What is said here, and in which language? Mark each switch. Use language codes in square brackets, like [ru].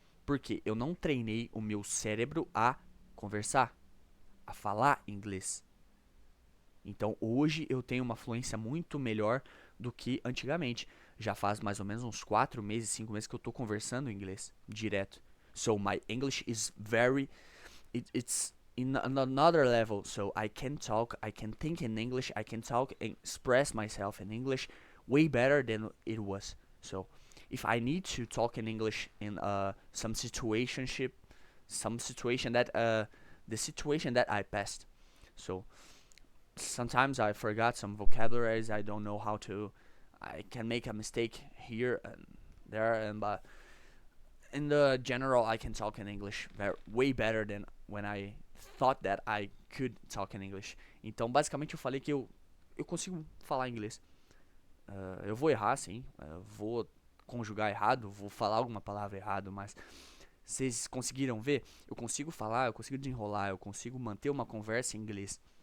[pt] Porque eu não treinei o meu cérebro a conversar, a falar inglês. Então hoje eu tenho uma fluência muito melhor do que antigamente. Já faz mais ou menos uns 4 meses, 5 meses que eu tô conversando inglês direto. [en] So my English is very it's in another level. So I can talk, I can think in English, I can talk and express myself in English way better than it was. So if I need to talk in English in some situation that the situation that I passed. So sometimes I forgot some vocabularies. I don't know how to. I can make a mistake here and there, and but in the general, I can talk in English way better than when I thought that I could talk in English. [pt] Então, basicamente, eu falei que eu consigo falar inglês. Eu vou errar, sim. Vou conjugar errado, vou falar alguma palavra errado, mas vocês conseguiram ver? Eu consigo falar, eu consigo desenrolar, eu consigo manter uma conversa em inglês.